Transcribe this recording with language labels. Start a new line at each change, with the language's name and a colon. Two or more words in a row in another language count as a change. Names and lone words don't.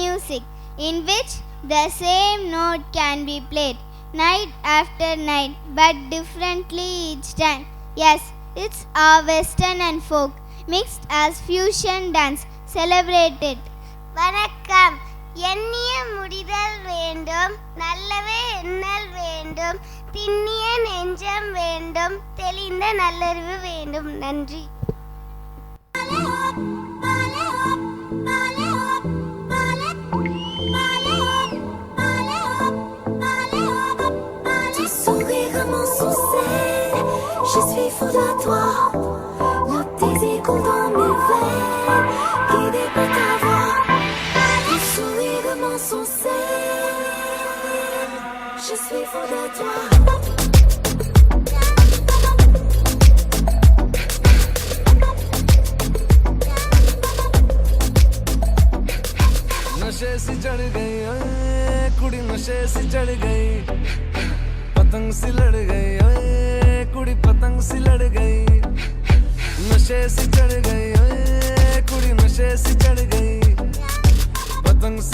English: music in which the same note can be played night after night but differently each time. Yes, it's our western and folk mixed as fusion dance. Celebrate it.
Tamil: வணக்கம். எண்ணிய முடிதல் வேண்டும், நல்லவே எண்ணல் வேண்டும், திண்ணிய நெஞ்சம் வேண்டும், தெளிந்த நல்லறிவு வேண்டும். நன்றி.
French: Je suis fou de toi, le désir coule dans mes veines, guidé par ta voix, le sourire de mon sourcil. Je suis fou de toi.
Hindi: नशे से चढ़ गई कुड़ी, नशे से चढ़ गई, पतंग सी लड़ गई, कुड़ी पतंग सी लड़ गई, नशे से चढ़ गई, कुड़ी नशे से चढ़ गई, पतंग सी